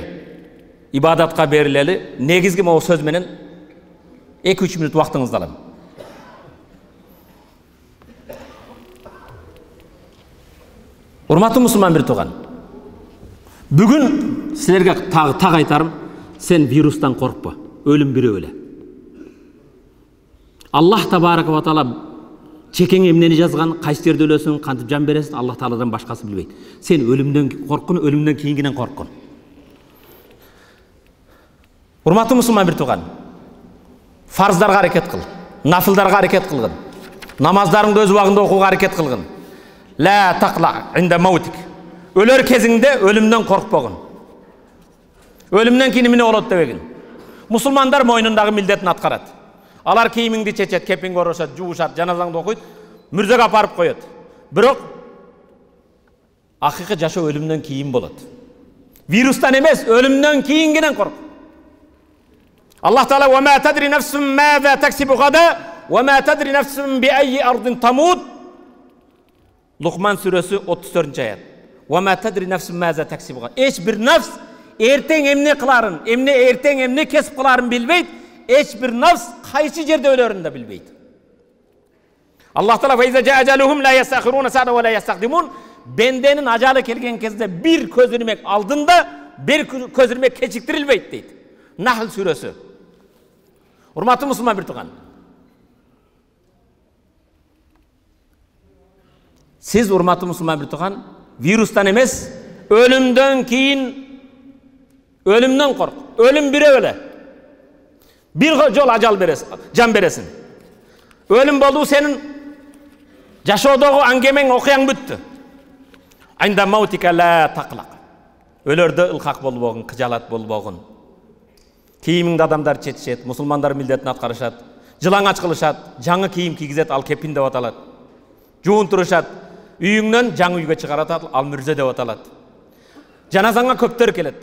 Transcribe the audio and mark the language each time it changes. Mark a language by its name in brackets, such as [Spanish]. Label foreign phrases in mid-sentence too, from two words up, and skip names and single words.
[Kyrgyz] Ибадатка берилели, негизги могу сөз менен 2-3 мүнөт убактыңызды алам. Урматтуу мусулман бир тууган. Бүгүн силерге так айтарым, сен вирустан коркпа, өлүм бирөө эле. [Arabic] الله تبارك وتعالى [Kyrgyz] чекең эмнени жазган, кайсы жерде өлөсүң, кантип жан бересиң, Аллах Тааладан башкасы билбейт. Сен өлүмдөн корккун, өлүмдөн кийингиден корккун. Урматтуу мусулман бир тууган. Фарздарга аракет кыл, нафилдарга аракет кылгын. Намаздарыңды өз убагында окууга аракет кылгын. [Arabic] لا تقلق عند موتك. [Kyrgyz] Өлөр кезиңде өлүмдөн коркпогун. Өлүмдөн кийин эмне болот дебегин. Мусулмандар мойнундагы милдетин аткарат. Алар кийимиңди чечет, кепиңди орошот, жуушат, жаназаңды окуйт, мүрзөгө апарып коет. Бирок акыйкы жашоо өлүмдөн кийин болот. Вирустан эмес, өлүмдөн кийингиден корк. [Arabic] Аллах Таала وما تدري نفس ماذا تكسب غدا وما تدري نفس بأي أرض تموت. [Kyrgyz] Лукман сүрөсү 34-аят. [Arabic] وما تدري نفس ماذا تكسب غدا. [Kyrgyz] Эч бир нафс эртең эмне кыларын, эртең эмне кесип кыларын билбейт. Эч бир нафс кайсы жерде өлөрүн да билбейт. [Arabic] Аллах Таала فإذا جاء أجلهم لا يستأخرون ساعة ولا يستقدمون. [Kyrgyz] Бенденин ажалы келген кезде бир көзүрмек алдында, бир көзүрмек кечиктирилбейт дейт. Нахл сүрөсү. Урматтуу мусулман бир тууган. Сиз урматтуу мусулман бир тууган, вирустан эмес, өлүмдөн кийин өлүмдөн корк. Өлүм бирөө эле. Bir жол ажал бересин, жан бересин. Өлүм болду сенин жашоодогу аңгемең, окуяң бүттү. [Arabic] عند موتك لا تقلق. [Kyrgyz] Өлөрдө ылкак болбогун, кыжалат болбогун. Кийимиңди адамдар чечишет, мусулмандар милдетин аткарышат, жылаңач кылышат, жаңы кийим кийгизет, ал кепин деп аталат. Жуунтурушат, үйүңнөн жаңы үйгө чыгаратат, ал мүрзө деп аталат. Жаназаңа көптөр келет.